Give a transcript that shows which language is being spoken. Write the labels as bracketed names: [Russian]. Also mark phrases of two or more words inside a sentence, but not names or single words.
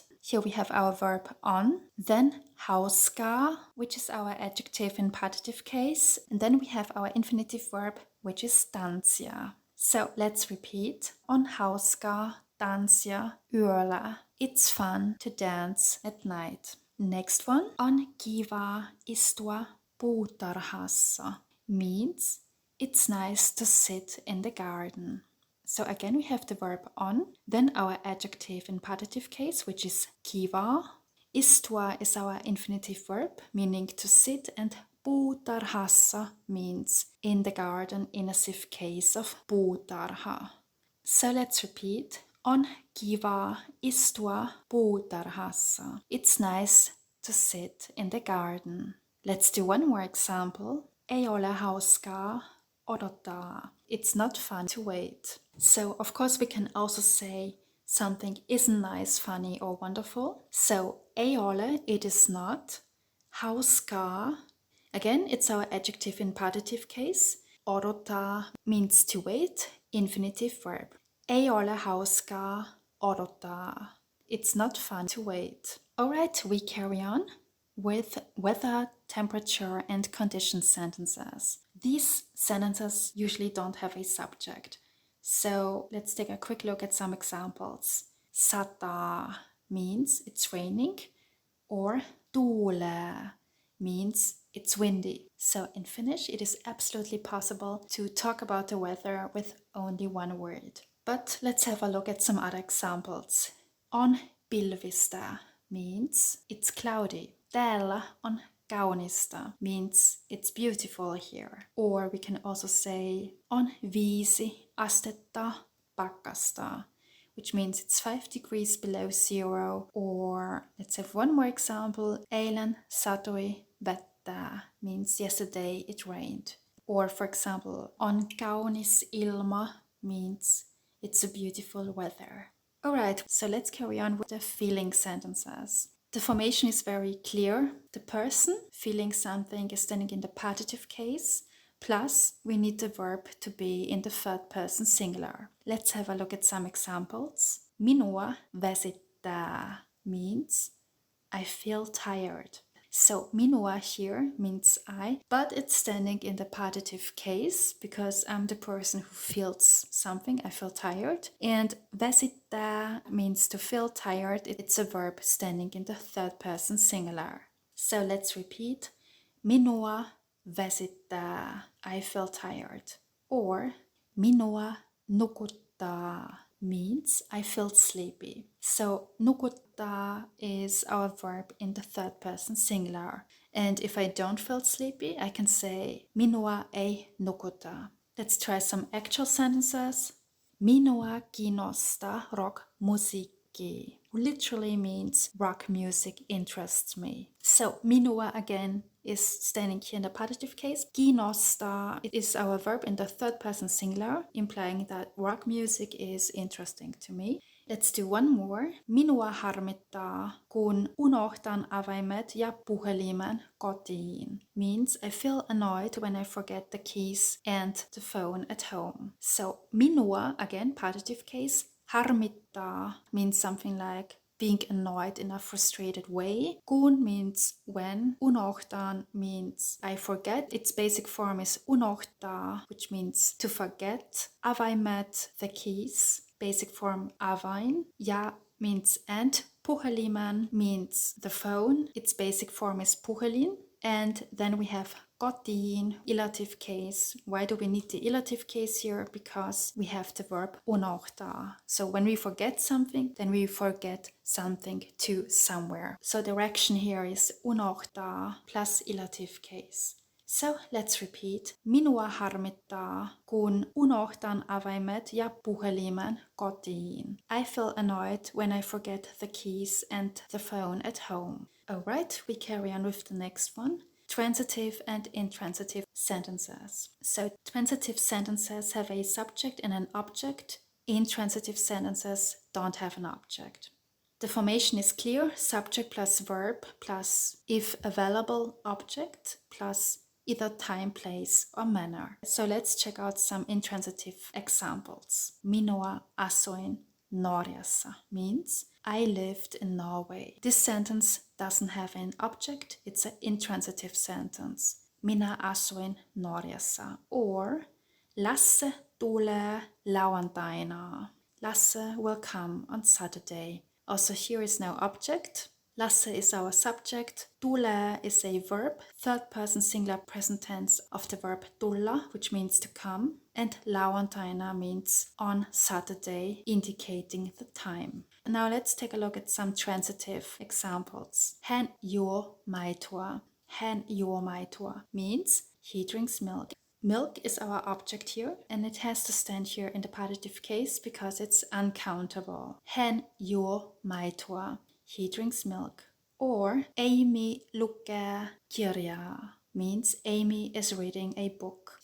[English] Here we have our verb on, then hauskaa, which is our adjective in partitive case, and then we have our infinitive verb, which is tanssia. So let's repeat. [Finnish] On hauskaa tanssia yöllä. [English] It's fun to dance at night. Next one. [Finnish] On kiva istua puutarhassa [English] means it's nice to sit in the garden. So again we have the verb on, then our adjective in partitive case, which is kiva. Istua is our infinitive verb, meaning to sit, and puutarhassa means in the garden, in a sieve case of puutarha. So let's repeat. [Finnish] On kiva istua puutarhassa. [English] It's nice to sit in the garden. Let's do one more example. [Finnish] Ei ole hauskaa odottaa. [English] It's not fun to wait. So of course we can also say something isn't nice, funny or wonderful. [Finnish] So ei ole, [English] it is not. Hauskaa, again it's our adjective in partitive case. Odottaa means to wait, infinitive verb. [Finnish] Ei ole hauskaa odottaa. [English] It's not fun to wait. Alright, we carry on with weather, temperature and condition sentences. These sentences usually don't have a subject. So let's take a quick look at some examples. Sataa means it's raining, or tuulee means it's windy. So in Finnish, it is absolutely possible to talk about the weather with only one word. But let's have a look at some other examples. [Finnish] On pilvistä [English] means it's cloudy. [Finnish] Täällä on kaunista [English] means it's beautiful here. Or we can also say [Finnish] on 5 astetta pakkasta, [English] which means it's 5 degrees below zero. Or let's have one more example. [Finnish] Eilen satoi vettä [English] means yesterday it rained. Or for example, [Finnish] on kaunis ilma [English] means it's a beautiful weather. Alright, so let's carry on with the feeling sentences. The formation is very clear. The person feeling something is standing in the partitive case, plus we need the verb to be in the third person singular. Let's have a look at some examples. [Finnish] Minua väsittää väsittää [English] means I feel tired. So minua here means I, but it's standing in the partitive case because I'm the person who feels something. I feel tired. And väsittää means to feel tired. It's a verb standing in the third person singular. So let's repeat. [Finnish] Minua väsittää. [English] I feel tired. Or [Finnish] minua nukuttaa [English] means I feel sleepy. So nukuttaa is our verb in the third person singular. And if I don't feel sleepy, I can say [Finnish] minua ei nukuta. [English] Let's try some actual sentences. [Finnish] Minua kiinnostaa rock-musiikki. [English] Literally means rock music interests me. So minua again is standing here in the partitive case. Kiinnostaa is our verb in the third person singular, implying that rock music is interesting to me. Let's do one more. [Finnish] Minua harmittaa, kun unohtan avaimet ja puhelimen kotiin. [English] Means I feel annoyed when I forget the keys and the phone at home. So minua, again, partitive case. Harmittaa means something like being annoyed in a frustrated way. Kun means when. Unohtan means I forget. Its basic form is unohtaa, which means to forget. Avaimet, the keys. Basic form avain. Ja means and. Puhelimen means the phone. Its basic form is puhelin. And then we have kotiin, ilative case. Why do we need the ilative case here? Because we have the verb unohtaa. So when we forget something, then we forget something to somewhere. So the action here is unohtaa plus ilative case. So let's repeat. [Finnish] Minua harmittaa, kun unohtan avaimet ja puhelimen kotiin. [English] I feel annoyed when I forget the keys and the phone at home. Alright, we carry on with the next one. Transitive and intransitive sentences. So transitive sentences have a subject and an object. Intransitive sentences don't have an object. The formation is clear. Subject plus verb plus, if available, object plus either time, place or manner. So let's check out some intransitive examples. [Finnish] Minua asuin Norjassa [English] means I lived in Norway. This sentence doesn't have an object. It's an intransitive sentence. [Finnish] Minä asuin Norjassa. Or Lasse tulee lauantaina. [English] Lasse will come on Saturday. Also here is no object. Lasse is our subject. Tulee is a verb, third person singular present tense of the verb tulla, which means to come. And lauantaina means on Saturday, indicating the time. Now let's take a look at some transitive examples. [Finnish] Hän juo maitoa. Hän juo maitoa [English] means he drinks milk. [Finnish] Milk is our object here, and it has to stand here in the partitive case because it's uncountable. Hän juo maitoa. [English] He drinks milk. Or Amy [Finnish] lukee kirjaa [English] means Amy is reading a book.